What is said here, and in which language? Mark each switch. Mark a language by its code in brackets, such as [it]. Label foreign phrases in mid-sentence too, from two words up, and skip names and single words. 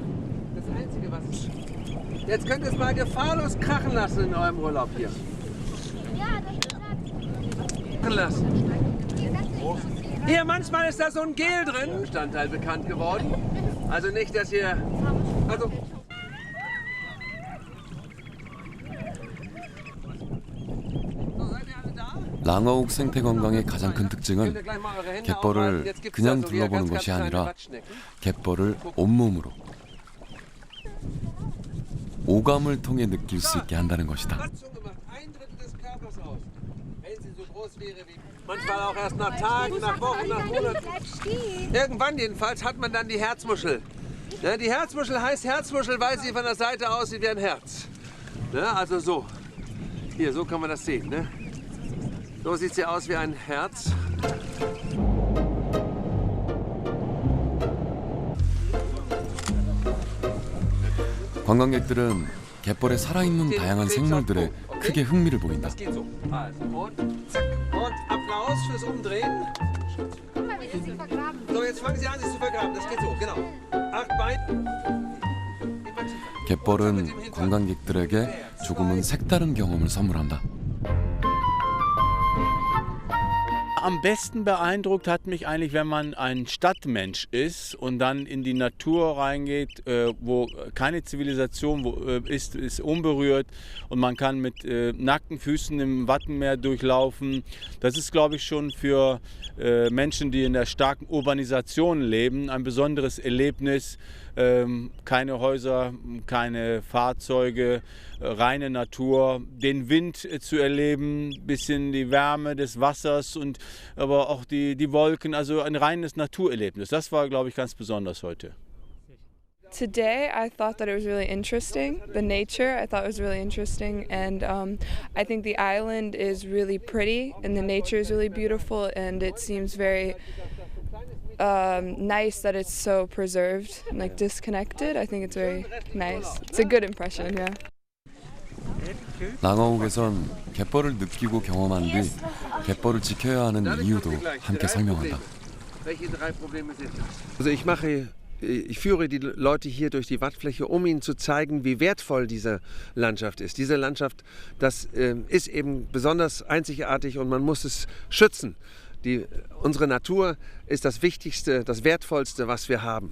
[de] Das Einzige, was ist. Jetzt könnt ihr es mal gefahrlos krachen lassen in eurem Urlaub hier. Ja, das lassen. Hier, manchmal ist da so ein Gel drin. Bestandteil bekannt geworden. Also nicht, dass ihr. Also. [ko] 랑어욱 생태 관광의 가장 큰 특징은 갯벌을 그냥 둘러보는 것이 아니라 갯벌을 온몸으로 오감을 통해 느낄 수 있게 한다는 것이다. [de] Manchmal auch erst nach Tagen, nach Wochen, nach Monaten. Irgendwann jedenfalls hat man dann die Herzmuschel. Ja, die Herzmuschel heißt Herzmuschel, weil sie von der Seite aussieht wie ein Herz. Ne, also so. Hier, so kann man das sehen. Ne? So sieht sie aus wie ein Herz. [ko] 관광객들은 갯벌에 살아있는 다양한 생물들에 크게 흥미를 보인다. [de] Das geht so. Also, und zack. Und Applaus fürs Umdrehen. So, jetzt fangen Sie an, sich zu vergraben. Das geht so, genau. 8 Beine. [ko] 갯벌은 관광객들에게 조금은 색다른 경험을 선물한다. [de] Am besten beeindruckt hat mich eigentlich, wenn man ein Stadtmensch ist und dann in die Natur reingeht, wo keine Zivilisation ist unberührt und man kann mit nackten Füßen im Wattenmeer durchlaufen. Das ist, glaube ich, schon für Menschen, die in der starken Urbanisation leben, ein besonderes Erlebnis. Keine Häuser, keine Fahrzeuge, reine Natur, den Wind zu erleben, bisschen die Wärme des Wassers und aber auch die Wolken, also ein reines Naturerlebnis. Das war, glaube ich, ganz besonders heute. [en] Today, I thought that it was really interesting. The nature, I thought was really interesting, and I think the island is really pretty, and the nature is really beautiful, and it seems very nice that it's so preserved and like disconnected. I think it's very nice. It's a good impression, yeah. [ko] 랑어욱에선 갯벌을 느끼고 경험한 뒤 갯벌을 지켜야 하는 이유도 함께 설명한다. [de] Welche 3 Probleme sind das? Also ich führe die Leute hier durch die Wattfläche, um ihnen zu zeigen, wie wertvoll diese Landschaft ist. Diese Landschaft, das ist eben besonders einzigartig und man muss es schützen. Unsere Natur ist das Wichtigste, das Wertvollste, was wir haben.